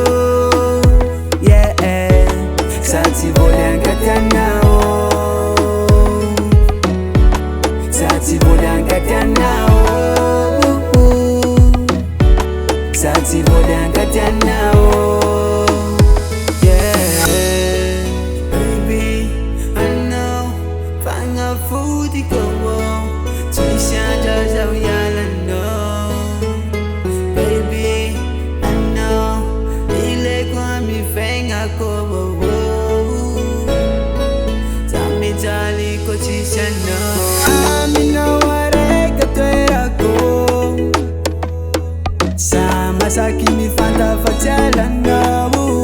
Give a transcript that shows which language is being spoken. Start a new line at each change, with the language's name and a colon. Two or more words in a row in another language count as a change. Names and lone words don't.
Malagasy: yeah sa tsy voly ankatianao sa tsy voly ankatianao sa tsy voly ankatianao
English: yeah baby I know
Malagasy: fagnafody ko tsisy andra zaho ialanao
English: baby I know
Malagasy: ileko amifiaignako za mijaly ko tsisy anao aminao araiky toerako sa masaky mifantafatsy alanao